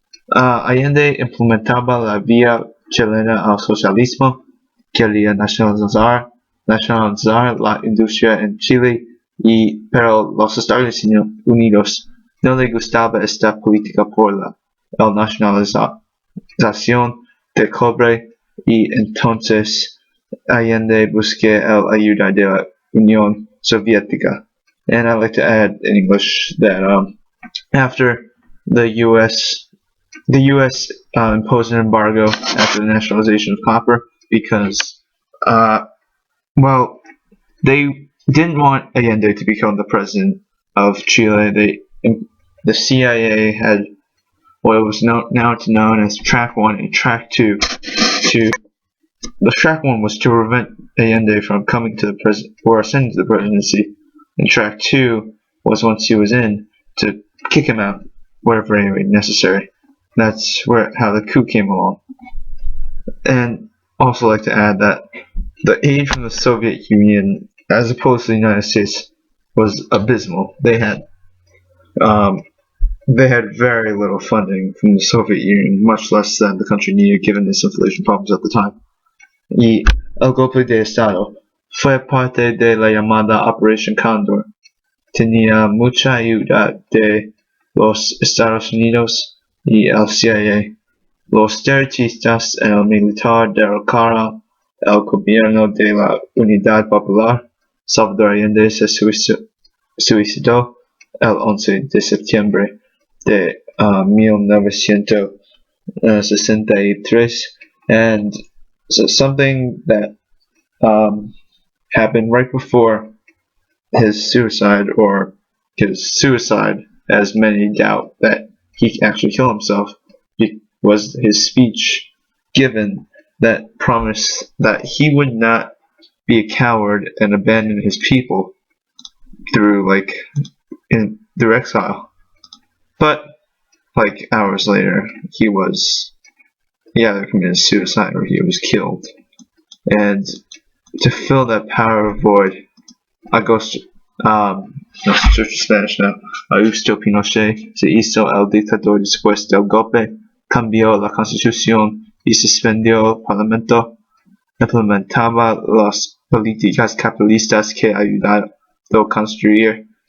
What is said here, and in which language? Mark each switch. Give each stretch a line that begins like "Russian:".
Spanish: Allende implementaba la vía chilena al socialismo, quería nacionalizar la industria en Chile, pero los Estados Unidos no le gustaba esta política por la nacionalización del cobre, y entonces Allende buscó la ayuda de la Unión Soviética.
English: And I'd like to add in English that after the U.S. Imposed an embargo after the nationalization of copper because, they didn't want Allende to become the president of Chile. The CIA had what was now known as Track 1 and Track 2. The Track 1 was to prevent Allende from coming to the ascending to the presidency, and Track 2 was, once he was in, to kick him out wherever necessary. That's how the coup came along. And also like to add that the aid from the Soviet Union, as opposed to the United States, was abysmal. They had very little funding from the Soviet Union, much less than the country needed given its inflation problems at the time.
Spanish: Y el golpe de Estado fue parte de la llamada Operation Condor. Tenía mucha ayuda de los Estados Unidos y el CIA. Los terroristas en el militar derrocaron el gobierno de la Unidad Popular. Salvador Allende se suicidó el 11 de septiembre de 1963,
English: and so something that happened right before his suicide, or his suicide, as many doubt that he actually killed himself, was his speech given that promised that he would not be a coward and abandon his people through exile. But hours later, he either committed suicide or he was killed. And to fill that power void, Augusto, switch to Spanish now.
Spanish: Augusto Pinochet se hizo el dictador después del golpe, cambió la constitución y suspendió el parlamento, implementaba las políticas capitalistas que ayudaron a construir